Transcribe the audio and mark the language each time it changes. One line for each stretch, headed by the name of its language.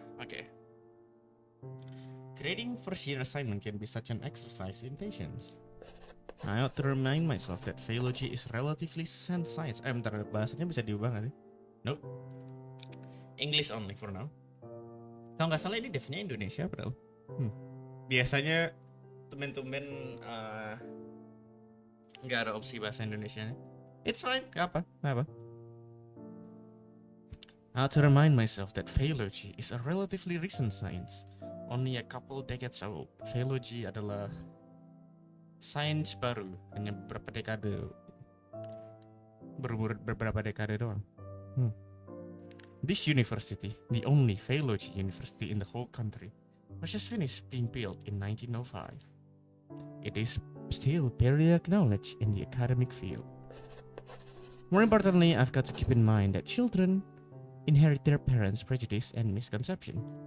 English: Okay. Grading first year assignment can be such an exercise in patience. I ought to remind myself that Faelogy is relatively science.
Indonesian: Bentar, bahasanya bisa diubah nggak sih?
English: Nope. English only for now.
Indonesian: Kalau nggak salah ini devnya Indonesia, bro. Biasanya tumben-tumben nggak ada opsi bahasa Indonesia.
English: It's fine,
Indonesian: nggak apa.
English: I ought to remind myself that Faelogy is a relatively recent science. Only a couple decades old.
Indonesian: Faelogy adalah sains baru, hanya beberapa dekade, berumur beberapa dekade doang.
English: This university, the only Faelogy university in the whole country, was just finished being built in 1905. It is still barely acknowledged in the academic field. More importantly, I've got to keep in mind that children inherit their parents' prejudice and misconception.